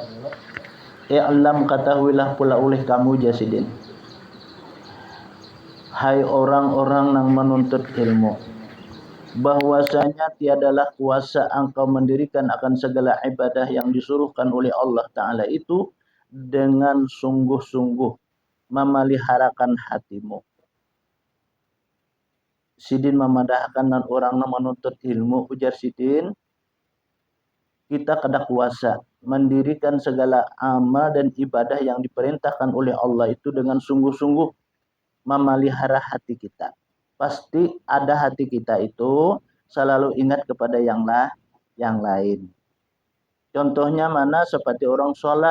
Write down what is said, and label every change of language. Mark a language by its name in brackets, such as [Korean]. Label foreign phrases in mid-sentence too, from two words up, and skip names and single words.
[Malay] I'lam, ketahuilah pula oleh kamu Jasidin, hai orang-orang yang menuntut ilmu, bahwasanya tiadalah kuasa engkau mendirikan akan segala ibadah yang disuruhkan oleh Allah Ta'ala itu dengan sungguh-sungguh memeliharakan hatimu. [Banjar] Sidin memadahkan dan orang menuntut ilmu, ujar Sidin, kita kada kuasa mendirikan segala amal dan ibadah yang diperintahkan oleh Allah itu dengan sungguh-sungguh memelihara hati kita. Pasti ada hati kita itu selalu ingat kepada yang lain. Contohnya mana? Seperti orang sholat.